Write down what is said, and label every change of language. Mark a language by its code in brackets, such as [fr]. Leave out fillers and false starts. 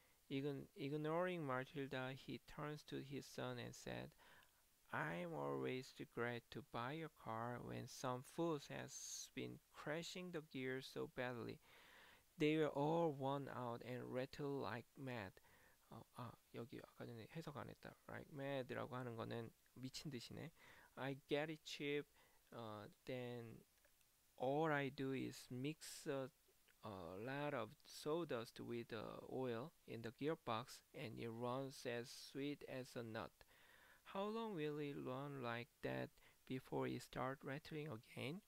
[en] Ignoring Matilda, he turns to his son and said, I'm always glad to buy a car when some fool has been crashing the gears so badly. They were all worn out and rattle like mad. [ko] 여기 아까 전에 해석 안 했다. Like mad라고 하는 거는 미친 듯이네. [en] I get it cheap, then all I do is mix a lot of sawdust with oil in the gearbox and it runs as sweet as a nut. How long will it run like that before it starts rattling again?